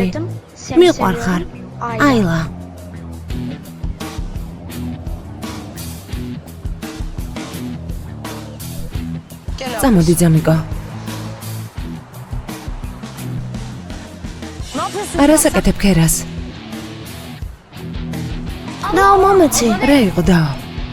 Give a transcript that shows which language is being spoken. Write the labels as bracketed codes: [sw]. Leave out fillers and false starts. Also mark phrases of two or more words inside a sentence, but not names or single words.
[ka] მიყვარხარ. აილა. [tr] Gel abla. [ka] წამოდი, ძამიკო. [tr] Ne yapıyorsun? [ka] არა საკეთებ ქერას. დაო მომეცი. რა იყო დაო?